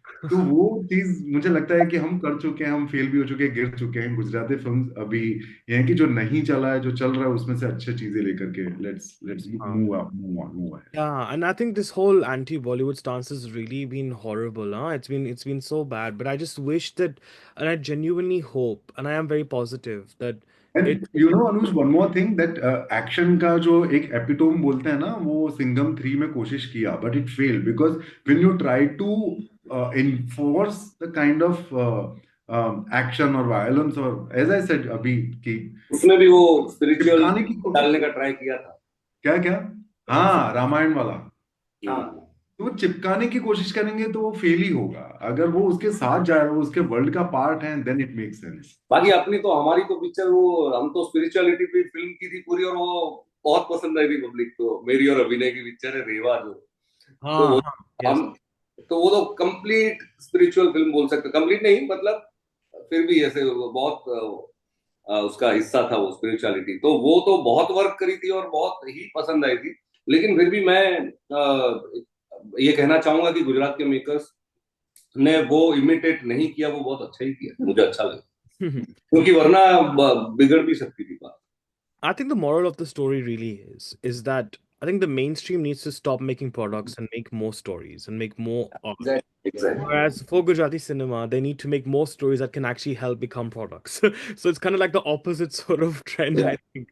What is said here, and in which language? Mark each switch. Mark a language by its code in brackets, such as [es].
[hi] तो वो चीज मुझे लगता है कि हम कर चुके हैं, हम फेल भी हो चुके हैं, गिर चुके हैं. गुजराती फिल्म अभी ये है कि जो नहीं चला है, जो चल रहा है उसमें से अच्छी चीजें लेकर के let's move up, move on. [en] Yeah, and I think this whole anti-Bollywood stance has really been horrible, huh? It's been so bad. But I just wish that, and I genuinely hope, and I am very positive that it. And you know, Anush, one more thing that [hi] action का जो एक epitome बोलते हैं ना, वो सिंघम 3 में कोशिश किया, [en] but it failed because when you try to enforce the kind of action or violence, or as I said [hi] अभी कि उसमें भी वो स्पिरिचुअल चिपकाने की डालने का ट्राई किया था. क्या क्या हाँ, रामायण वाला. हाँ. तो वो चिपकाने की कोशिश करेंगे तो वो फेल ही होगा. अगर वो उसके साथ जा रहे हो, उसके वर्ल्ड का पार्ट है, [en] Then it makes sense. [hi] बाकी अपनी तो हमारी तो पिक्चर वो हम तो स्पिरिचुअलिटी पे फिल्म की थी पूरी, और वो बहुत पसंद आई थी पब्लिक को. मेरी और अभिनय की पिक्चर है रेवा जो, तो हाँ, हाँ, yes. हम तो वो तो कंप्लीट स्पिरिचुअल फिल्म बोल सकते. कंप्लीट नहीं मतलब फिर भी ऐसे बहुत उसका हिस्सा था वो स्पिरिचुअलिटी. तो वो तो बहुत वर्क करी थी और बहुत ही पसंद आई थी. लेकिन फिर भी मैं ये कहना चाहूंगा कि गुजरात के मेकर्स ने वो इमिटेट नहीं किया, वो बहुत अच्छा ही किया. मुझे अच्छा लगा क्योंकि वरना बिगड़ भी सकती थी बात. [en] I think the moral of the story really is that I think the mainstream needs to stop making products and make more stories and make more art. Exactly. Whereas for Gujarati cinema, they need to make more stories that can actually help become products. So it's kind of like the opposite sort of trend, Yeah. I think,